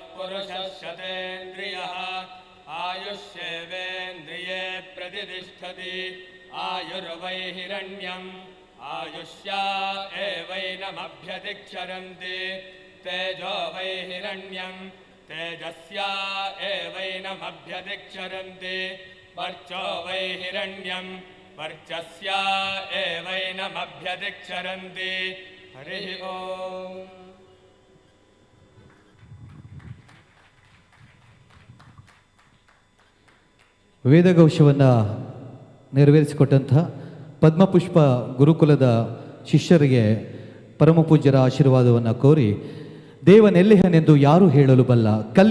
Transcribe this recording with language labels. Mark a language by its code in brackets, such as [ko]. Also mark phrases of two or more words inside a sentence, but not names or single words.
[sa] पुरुषः शतेन्द्रियः आयुष्येवेन्द्रिये प्रतिष्ठति आयुर्वै हिरण्यम् आयुष्या एवैनमभ्यतिक्षरन्ति तेजो वै हिरण्यम् तेजस्या एवैनमभ्यतिक्षरन्ति वर्चो वै हिरण्यम् वर्चस्या एवैनमभ्यतिक्षरन्ति। हरिः ओम्। [kn] ವೇದಘೋಷವನ್ನು ನೆರವೇರಿಸಿಕೊಟ್ಟಂತಹ ಪದ್ಮಪುಷ್ಪ ಗುರುಕುಲದ ಶಿಷ್ಯರಿಗೆ ಪರಮಪೂಜ್ಯರ ಆಶೀರ್ವಾದವನ್ನು ಕೋರಿ ದೇವನೆಲ್ಲಿಹನೆಂದು ಯಾರು ಹೇಳಲು ಬಲ್ಲ.